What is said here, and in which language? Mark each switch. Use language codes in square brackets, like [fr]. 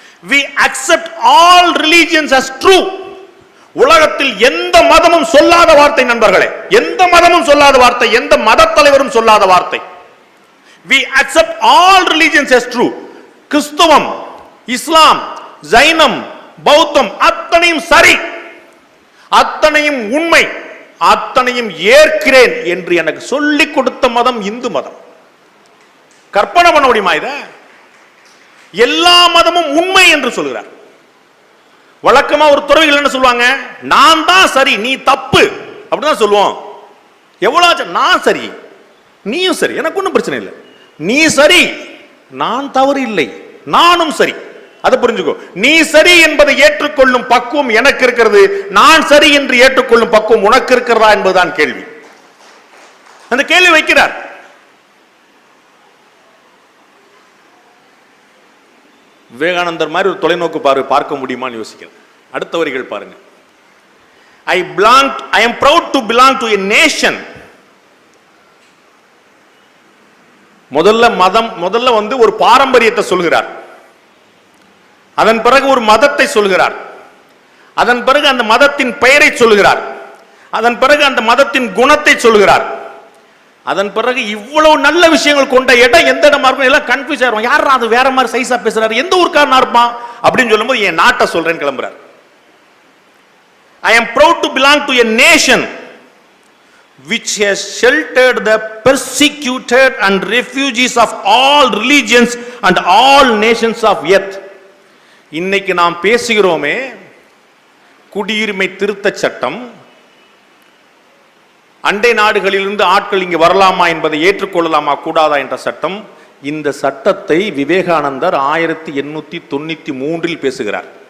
[en] We accept all religions as true. [ta] உலகத்தில் எந்த மதமும் சொல்லாத வார்த்தை நண்பர்களே, எந்த மதமும் சொல்லாத வார்த்தை, எந்த மத தலைவரும் சொல்லாத வார்த்தை. [en] We accept all religions as true. [ta] கிறிஸ்தவம், இஸ்லாம், ஜைனம், பௌத்தம் அத்தனையும் சரி, அத்தனையும் உண்மை, அத்தனையும் ஏற்கிறேன் என்று எனக்கு சொல்லிக் கொடுத்த மதம் இந்து மதம். கற்பனை பண்ண முடியுமா இத? எல்லா மதமும் உண்மை என்று சொல்கிறார். வழக்கமா ஒரு துறவிகள் என்ன சொல்லுவாங்க, நான் தான் சரி நீ தப்பு அப்படிதான் சொல்லுவோம். எவ்வளவு நான் சரி நீயும் சரி, எனக்கு ஒன்றும் பிரச்சனை இல்லை. நீ சரி நான் தவறு இல்லை, நானும் சரி. அதை புரிஞ்சுக்கோ. நீ சரி என்பதை ஏற்றுக்கொள்ளும் பக்குவம் எனக்கு இருக்கிறது, நான் சரி என்று ஏற்றுக்கொள்ளும் பக்குவம் உனக்கு இருக்கிறதா என்பதுதான் கேள்வி. அந்த கேள்வி வைக்கிறார். விவேகானந்தர் மாதிரி ஒரு தொலைநோக்கு பார்வை பார்க்க முடியுமான்னு யோசிக்கிறேன். அடுத்த வரிகள் பாருங்க. [en] I am proud to belong to a nation. [ta] முதல்ல வந்து ஒரு பாரம்பரியத்தை சொல்கிறார், அதன் பிறகு ஒரு மதத்தை சொல்கிறார், அதன் பிறகு அந்த மதத்தின் பெயரை சொல்கிறார், அதன் பிறகு அந்த மதத்தின் குணத்தை சொல்கிறார், அதன் பிறகு இவ்வளவு நல்ல விஷயங்கள் கொண்ட இடம் எந்த இடமா இருக்கும் எல்லாம் கன்ஃபியூஸ் ஆயிரும். யாரா அது வேற மாதிரி சைஸா பேசுறாரு, எந்த ஊருக்காரனா இருப்பான் அப்படின்னு சொல்லும்போது என் நாட்டை சொல்றேன்னு கிளம்புறாரு. [en] I am proud to belong to a nation which has sheltered the persecuted and refugees of all religions and all nations of earth. [ta] இன்னைக்கு நாம் பேசுகிறோமே குடியுரிமை திருத்த சட்டம், அண்டை நாடுகளிலிருந்து ஆட்கள் இங்கு வரலாமா என்பதை ஏற்றுக்கொள்ளலாமா கூடாதா என்ற சட்டம். இந்த சட்டத்தை விவேகானந்தர் 1893 பேசுகிறார்.